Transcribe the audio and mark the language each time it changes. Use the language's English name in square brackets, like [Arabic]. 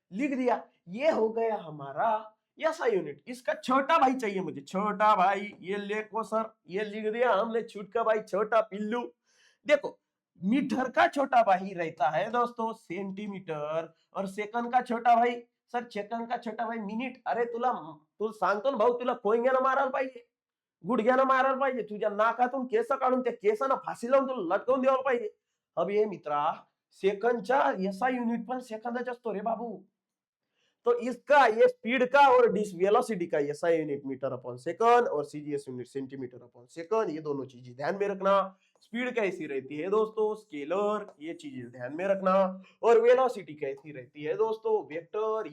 [Hindi] लिख दिया, ये हो गया हमारा ऐसा यूनिट। इसका छोटा भाई चाहिए मुझे, छोटा भाई। ये लिखो सर, ये लिख दिया हमने, छुटका भाई, छोटा पिल्लू। देखो, मीटर का छोटा भाई रहता है दोस्तों सेंटीमीटर, और सेकंड का छोटा भाई, सर सेकंड का छोटा भाई मिनिट। [Marathi] अरे तू सांगतो ना भाऊ, तुला कोयंग्यानं मारायला पाहिजे, गुडघ्यानं मारायला पाहिजे, तुझ्या नाकातून केस काढून त्या केसांना फाशी लावून तुला लटकवून द्यायला पाहिजे। [Hindi] अब ये [Marathi] मित्रा, सेकंडचा एसआई युनिट पण सेकंदाचा असतो रे बाबू। [Hindi] तो इसका ये स्पीड का और वेलोसिटी का SI unit metre upon second और CGS unit centimetre upon second. ये दोनों चीजें ध्यान में रखना। स्पीड कैसी रहती है दोस्तों? स्केलर, ये चीजें ध्यान में रखना। और वेलोसिटी कैसी रहती है दोस्तों? वेक्टर।